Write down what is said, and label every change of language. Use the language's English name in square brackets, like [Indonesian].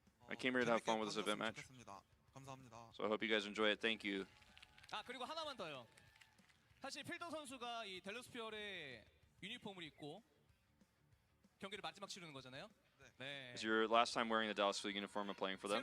[English] I came here to have fun with this event match. So I hope you guys enjoy it. Thank you. [Korean] 그리고 하나만 더요. 사실 필더 선수가 이 델러스 퓨어의 유니폼을 입고 경기를 마지막 치르는 거잖아요. [English] It's your last time wearing the Dallas Fleet uniform and playing for them.